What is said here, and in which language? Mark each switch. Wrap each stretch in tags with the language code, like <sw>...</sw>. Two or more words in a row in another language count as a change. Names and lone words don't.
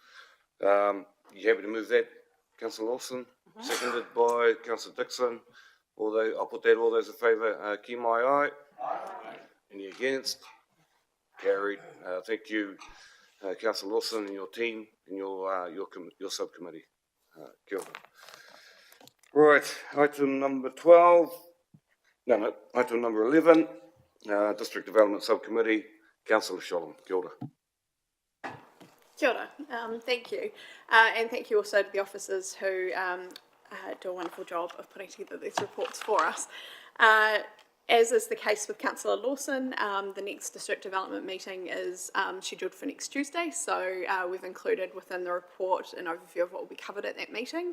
<en>You happy to move that, Councillor Lawson? Seconded by Councillor Dixon. I'll put that, all those in favour, key my eye. Any against? Carried. Thank you, Councillor Lawson and your team and your subcommittee.</en> <mi>Kia ora.</mi> <en>Right, item number 12. No, item number 11. District Development Subcommittee, Councillor Sholem.</en> <mi>Kia ora. Kia ora.</mi> <en>Thank you. And thank you also to the officers who do a wonderful job of putting together these reports for us. As is the case with Councillor Lawson, the next district development meeting is scheduled for next Tuesday, so we've included within the report an overview of what will be covered at that meeting.</en>